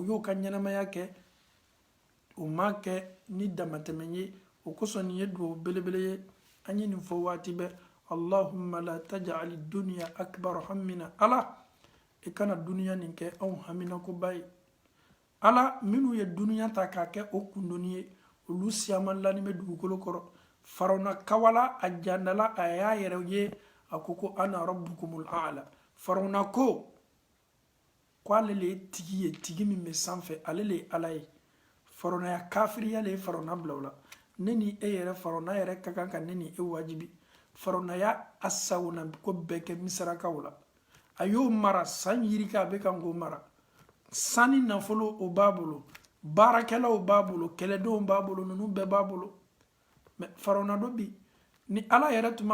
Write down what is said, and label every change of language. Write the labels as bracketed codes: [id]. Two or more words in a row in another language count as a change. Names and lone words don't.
[bm] y'o ka ɲɛnamaya kɛ o ma kɛ ni damatɛmɛ ye o kosɔn nin ye duwawu belebele ye an ye nin fɔ waati bɛɛ [ar] اللهم لا تجعل الدنيا أكبر همنا [bm] ala i kana duniya nin kɛ anw haminakoba ye ala minnu ye duniya ta k'a kɛ o kundoni ye olu siyamalani bɛ dugukolo kɔrɔ farawuna kawala a jandala a y'a yɛrɛ ye a ko [ar] أنا ربكم الأعلى [bm] farawuna ko ale le ye tigi ye tigi min bɛ sanfɛ ale le ye ala ye farawunaya kafiriya le ye farawuna bila o la ne ni e yɛrɛ farawuna yɛrɛ ka kan ka ne ni e wajibi farawunaya a sagona ko bɛɛ kɛ misarakaw la a y'o mara san yirika a bɛ kan k'o mara sani nafolo o b'a bolo baarakɛlaw b'a bolo kɛlɛdenw b'a bolo ninnu bɛɛ b'a bolo mɛ farawuna dɔ bi ni ala yɛrɛ tun